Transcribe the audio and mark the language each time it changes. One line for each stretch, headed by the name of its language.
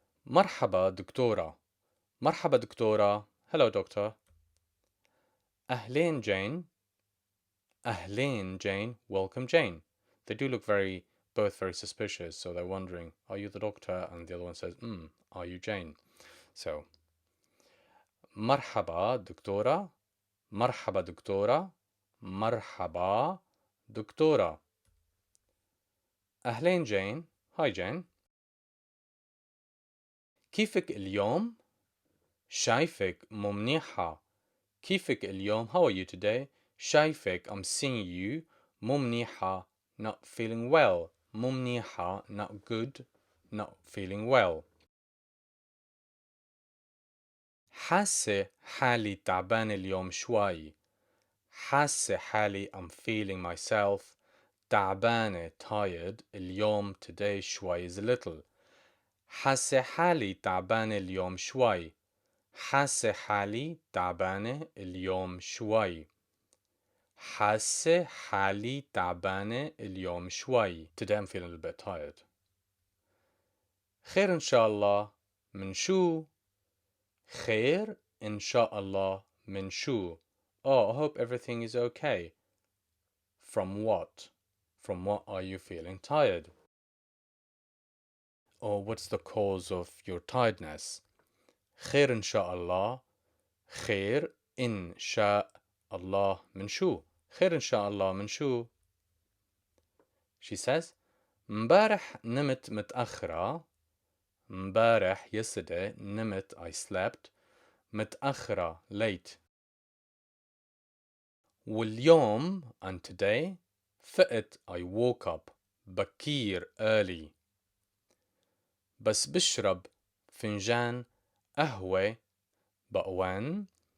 Arabic: مرحبا دكتورة. مرحبا دكتورة.
English: Hello doctor.
Arabic: أهلين Jane.
English: أهلين Jane. Welcome Jane. They do look both very suspicious, so they're wondering, are you the doctor? And the other one says, are you Jane?
Arabic: So, مرحبا دكتورة. مرحبا دكتورة. مرحبا دكتورة. أهلين Jane.
English: Hi Jane.
Arabic: كيفك اليوم؟ شايفك مو منيحة. كيفك اليوم?
English: How are you today?
Arabic: شايفك,
English: I'm seeing you.
Arabic: مو منيحة,
English: not feeling well.
Arabic: مو منيحة,
English: not good, not feeling well.
Arabic: حاسة حالي تعبان اليوم شوي. حاسة حالي,
English: I'm feeling myself.
Arabic: تعبانة,
English: tired.
Arabic: اليوم,
English: today,
Arabic: شوي
English: is a little.
Arabic: حاسة حالي تعبانة اليوم شوي. حاسة حالي تعبانة اليوم شوي. حاسة حالي تعبانة اليوم شوي.
English: Today I'm feeling a bit tired. خير إن شاء الله. من شو؟ خير إن شاء الله. من شو? Oh, I hope everything is okay. From what? From what are you feeling tired? Or what's the cause of your tiredness?
Arabic: خير إن شاء الله. خير إن شاء الله. من شو? خير إن شاء الله. من شو?
English: She says,
Arabic: مبارح نمت متأخرة. مبارح,
English: yesterday,
Arabic: نمت,
English: I slept.
Arabic: متأخرة,
English: late.
Arabic: واليوم,
English: and today,
Arabic: فقت,
English: I woke up.
Arabic: بكير, early. بس بشرب فنجان قهوة.
English: But when?